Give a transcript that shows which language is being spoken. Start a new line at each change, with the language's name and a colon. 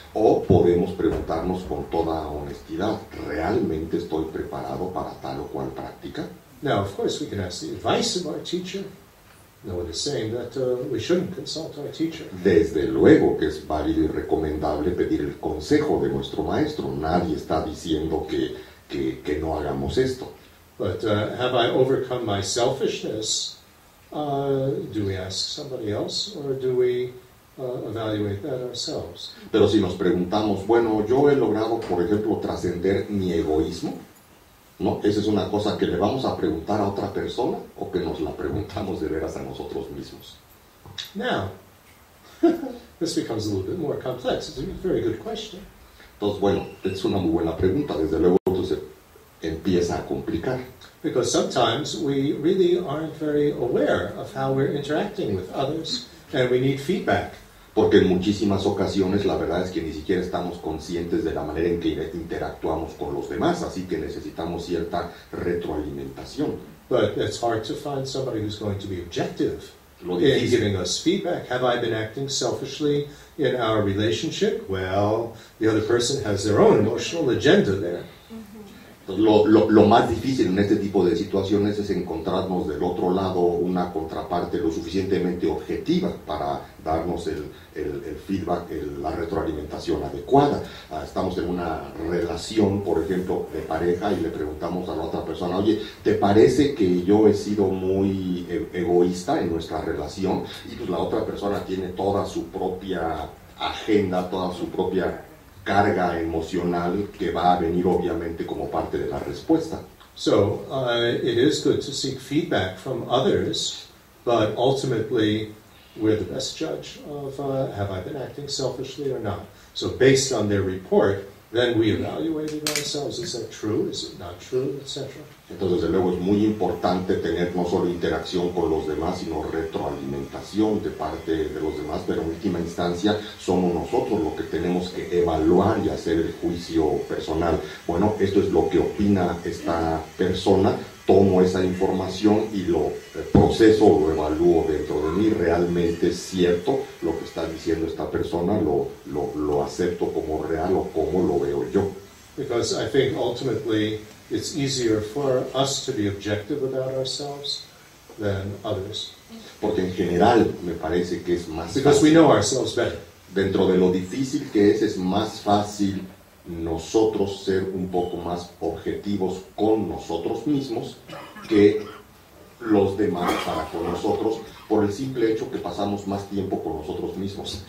Spanish: O podemos preguntarnos con toda honestidad, ¿realmente estoy preparado para tal o cual práctica?
English: Now, of course, we can ask the advice of our teacher. No one is saying that we shouldn't consult our teacher.
Spanish: Desde luego que es válido y recomendable pedir el consejo de nuestro maestro. Nadie está diciendo que no hagamos esto.
English: But have I overcome my selfishness? Do we ask somebody else or do we evaluate that ourselves?
Spanish: Pero si nos preguntamos, bueno, yo he logrado, por ejemplo, trascender mi egoísmo, ¿no? Esa es una cosa que le vamos a preguntar a otra persona o que nos la preguntamos de veras a nosotros mismos.
English: Now, this becomes a little bit more complex. It's a very good question.
Spanish: Entonces, bueno, es una muy buena pregunta. Desde luego, entonces empieza a complicar.
English: Because sometimes we really aren't very aware of how we're interacting with others, and we need feedback.
Spanish: Porque en muchísimas ocasiones la verdad es que ni siquiera estamos conscientes de la manera en que interactuamos con los demás, así que necesitamos cierta retroalimentación.
English: But it's hard to find somebody who's going to be objective
Spanish: Lo
English: in
Spanish: difícil,
English: giving us feedback. Have I been acting selfishly in our relationship? Well, the other person has their own emotional agenda there.
Spanish: lo más difícil en este tipo de situaciones es encontrarnos del otro lado una contraparte lo suficientemente objetiva para darnos el feedback, la retroalimentación adecuada. Estamos en una relación, por ejemplo, de pareja y le preguntamos a la otra persona, oye, ¿te parece que yo he sido muy egoísta en nuestra relación? Y pues la otra persona tiene toda su propia agenda, toda su propia carga emocional que va a venir obviamente como parte de la respuesta.
English: So it is good to seek feedback from others, but ultimately we're the best judge of have I been acting selfishly or not. So based on their report, then we evaluate it ourselves. Is that true? Is it not true? Etc.
Spanish: Entonces, desde luego, es muy importante tener no solo interacción con los demás, sino retroalimentación de parte de los demás, pero en última instancia somos nosotros los que tenemos que evaluar y hacer el juicio personal. Bueno, esto es lo que opina esta persona, tomo esa información y lo proceso, lo evalúo dentro de mí, realmente es cierto lo que está diciendo esta persona, lo acepto como real o como lo veo yo.
English: Because I think ultimately it's easier for us to be objective about ourselves than others.
Spanish: Porque en general me parece que es más
English: Because we
Spanish: fácil.
English: know ourselves better.
Spanish: Dentro de lo difícil que es más fácil nosotros ser un poco más objetivos con nosotros mismos que los demás para con nosotros, por el simple hecho que pasamos más tiempo con nosotros mismos.